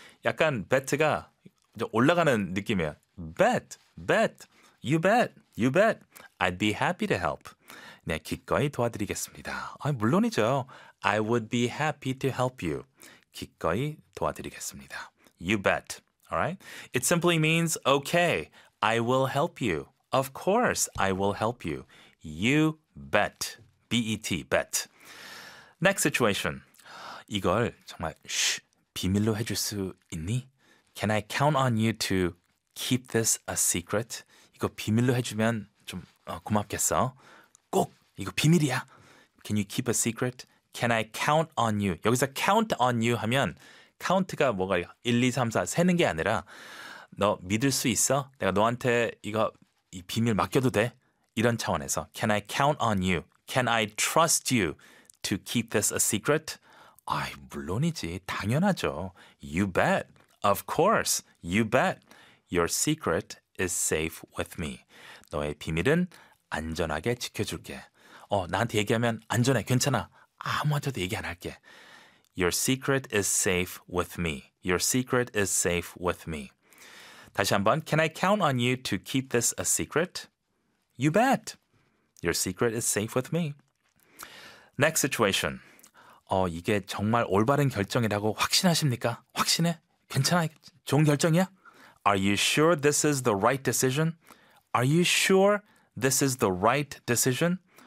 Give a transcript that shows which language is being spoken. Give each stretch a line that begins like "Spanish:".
Korean: 약간 bet가 올라가는 느낌이에요.
English: Bet. Bet. You bet. You bet. I'd be happy to help.
Korean: 네, 기꺼이 도와드리겠습니다. 아, 물론이죠.
English: I would be happy to help you.
Korean: 기꺼이 도와드리겠습니다.
English: You bet. All right. It simply means, okay, I will help you. Of course, I will help you. You bet. B-E-T, bet. Next situation.
Korean: 이걸 정말 비밀로 해줄 수 있니?
English: Can I count on you to keep this a secret?
Korean: 이거 비밀로 해주면 좀 고맙겠어. 꼭 이거 비밀이야.
English: Can you keep a secret? Can I count on you?
Korean: 여기서
English: count on you
Korean: 하면 count가 뭐가 1, 2, 3, 4 세는 게 아니라 너 믿을 수 있어? 내가 너한테 이거 이 비밀 맡겨도 돼? 이런 차원에서
English: Can I count on you? Can I trust you to keep this a secret?
Korean: 아이 물론이지. 당연하죠.
English: You bet. Of course. You bet. Your secret is safe with me.
Korean: 너의 비밀은 안전하게 지켜줄게. 나한테 얘기하면 안전해. 괜찮아. 아무한테도 얘기 안 할게.
English: Your secret is safe with me. Your secret is safe with me.
Korean: 다시 한번.
English: Can I count on you to keep this a secret? You bet. Your secret is safe with me. Next situation.
Korean: 이게 정말 올바른 결정이라고 확신하십니까? 확신해? 괜찮아? 좋은 결정이야?
English: Are you sure this is the right decision? Are you sure this is the right decision?